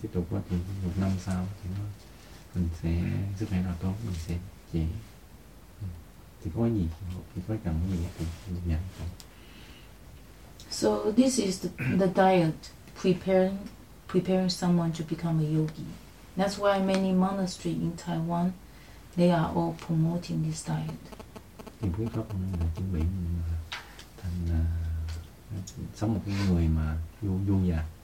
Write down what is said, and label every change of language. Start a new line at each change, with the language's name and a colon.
Vietnamese: tiếp tục quá trình một năm sau thì nó mình sẽ sức khỏe nào tốt mình sẽ dễ thì có gì thì có cần gì thì mình nhận.
English: So this is the diet preparing someone to become a yogi. That's why many monasteries in Taiwan, they are all promoting this diet.
Vietnamese: Thì phương pháp là chuẩn bị mình thành sống một người mà du già.